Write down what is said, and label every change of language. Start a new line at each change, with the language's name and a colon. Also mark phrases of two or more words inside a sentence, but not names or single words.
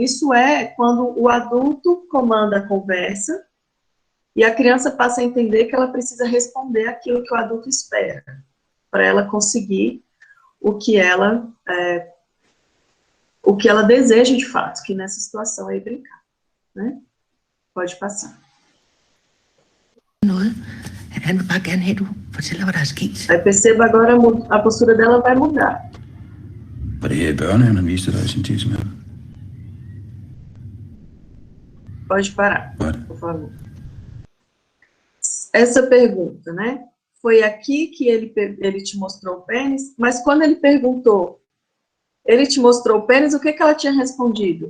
Portuguese: Isso é quando o adulto comanda a conversa e a criança passa a entender que ela precisa responder aquilo que o adulto espera, para ela conseguir o que ela deseja de fato, que nessa situação é brincar, né? Pode passar.
Danish: Han vil bare gerne have, at du fortæller, hvad der er sket.
Portuguese: Aí perceba agora a postura dela vai mudar.
Danish: Var det her i børnehaven, han viste dig sin tissemand?
Portuguese: Pode parar, por favor. Essa pergunta, né? Foi aqui que ele te mostrou o pênis, mas quando ele perguntou, ele te mostrou o pênis, o que ela tinha respondido?